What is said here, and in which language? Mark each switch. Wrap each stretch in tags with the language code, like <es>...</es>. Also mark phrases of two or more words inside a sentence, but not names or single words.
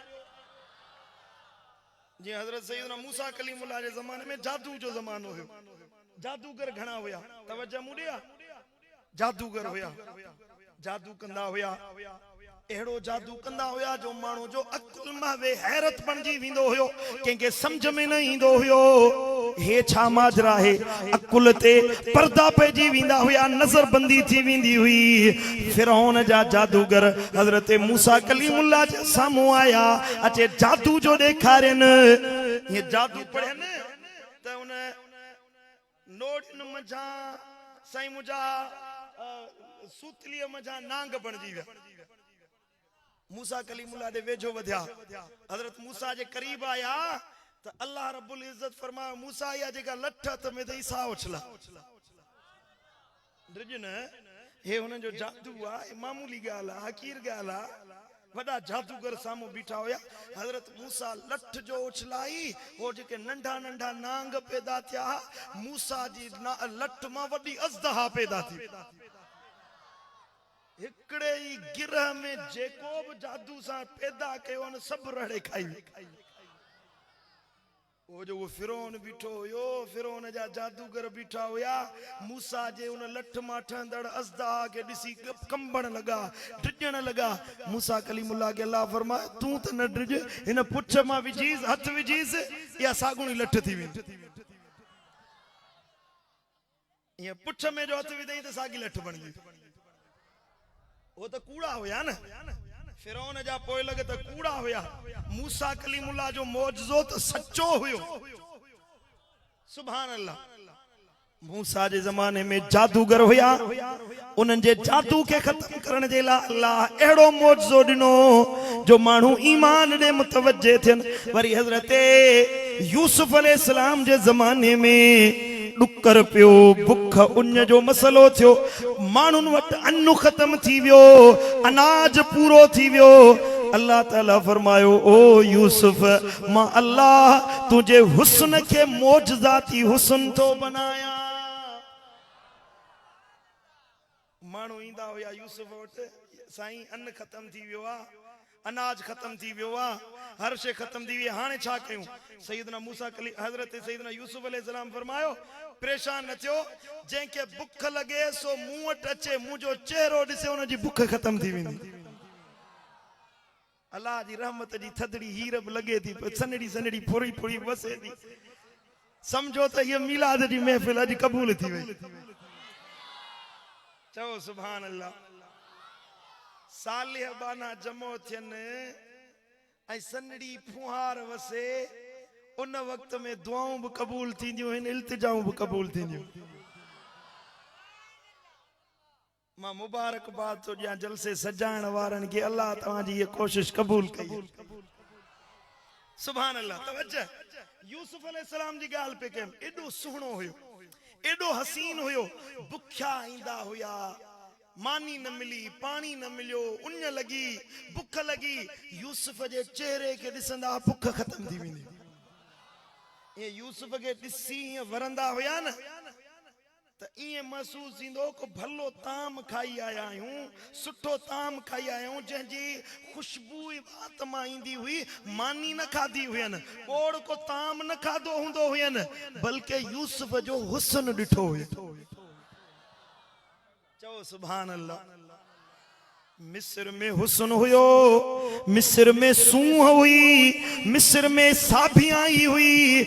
<sd>जी हजरत सैयदना मूसा कलीमुल्लाह जे ज़माने में जादू जो ज़मानो हो जादूगर घणा हुया तवज्जो मुडिया जादूगर होया जादू कंदा होया एड़ो जादू कंदा होया जो मानो जो अकुल मावे हैरत बनजी विंदो होयो केके समझ में न इंदो होयो हे छा माजरा है अकुल ते पर्दा पेजी विंदा होया नजर बंदी थी विंदी हुई फिरौन जा जादूगर हजरत मूसा कलीमुल्लाह जे सामू आया अचे जादू जो देखारन ये जादू पढ़न त उन नोट न मजा साईं मुजा सूतलिया मजा नांग बनजी विया मूसा कलीमुल्लाह दे वेझो वध्या हजरत मूसा जे करीब आया तो</sd> <ar>الله رب العزة</ar> <sd>फरमाया मूसा या जेका लठ त में दई सा उछला ड्रिजन हे हुन जो जादू आ मामूली गाला हकीर गाला वडा जादूगर सामो बीठा होया हजरत मूसा लठ जो उछलाई वो जेके नंढा नंढा नांग पैदा थिया मूसा जी लठ मा वडी अजदहा पैदा थी हिकड़े ही गिरह में जेको भी जादू सा पैदा कयो न सब रड़े खाई वो जो वो फिरौन बीठो हुयो फिरौन जा जादूगर बीठा हुया मूसा जे उन लठ मा ठंदड़ अजदहा के दिसी कंबण लगा ड्रिजण लगा मूसा कलीमुल्लाह के अल्लाह फरमाए तू त न ड्रिज इन पुछ मा विजीस हथ विजीस या सागुणी लठ थी वी ये पुछ में जो हथ विदई त सागी लठ बन गई वो तो कूड़ा होया न फिरौन जा पोए लगे तो कूड़ा होया मूसा कलीमुल्लाह जो मौजज़ो तो सच्चो हुयो</sd> <ar>سبحان الله</ar> <sd>मूसा जे जमाने में जादूगर होया उनन जे जादू के खत्म करने जे ला अल्लाह एड़ो मौजज़ो दिनो जो मानू ईमान दे मुतवज्जे थियन वरी हजरत यूसुफ अलैहिस्सलाम जे जमाने में डुकर पियो भुख उन जो मसलो थियो मानुन वट अन्न खत्म थी वियो अनाज पूरो थी वियो अल्लाह ताला फरमायो ओ यूसुफ मां अल्लाह तुझे हुस्न के मौजज़ाती हुस्न तो बनाया मानो इंदा होया यूसुफ वट साईं अन्न खत्म थी वियो आ अनाज खत्म थी वियो आ हर शे खत्म थी वी हाने छा कयूं सैयदना मूसा कली हजरत सैयदना यूसुफ अलैहिस्सलाम फरमायो परेशान न थियो जेके भुख लगे सो मुंह वट अचे मुजो चेहरो दिसे उन जी भुख खत्म थी वेंदी अल्लाह जी रहमत जी थदड़ी हीरब लगे थी सनड़ी सनड़ी फुरी फुरी वसे थी समझो त ये मिलाद जी महफिल अज कबूल थी वई चओ</sd> <ar>سبحان الله</ar> <sd>सालिह बाना जमो थियन ऐ सनड़ी फुहार वसे उन वक्त में दुआऊं भी कबूल थींदियूं इन इल्तिजाऊं भी कबूल थींदियूं मां मुबारकबाद तो ॾियां जलसे सजाइण वारनि खे अल्लाह तव्हांजी ये कोशिश कबूल कई</sd> <ar>سبحان الله</ar> <sd>तवज्जो यूसुफ अलैहिस्सलाम जी ॻाल्हि पे कयमि एॾो सुहिणो हुयो एॾो हसीन हुयो बुख्या ईंदा हुया मानी न मिली पानी न मिलियो उन लगी भुख लगी यूसुफ जे चेहरे के ॾिसंदा भुख खत्म थी वेंदी ये यूसुफ के ॾिसी वरंदा हुया न त इए महसूस थींदो को भलो ताम खाई आया आहियूं सुठो ताम खाई आया आहियूं जंहिंजी खुशबू बात मां ईंदी हुई मानी न खाधी हुयनि ओड़ को ताम न खाधो हूंदो हुयनि बल्कि यूसुफ जो हुस्न ॾिठो हुयो चओ</sd> <ar>سبحان الله</ar> <sd>मिस्र में हुस्न हुयो, मिस्र में सूह हुई, मिस्र में साभियां आई हुई।</sd>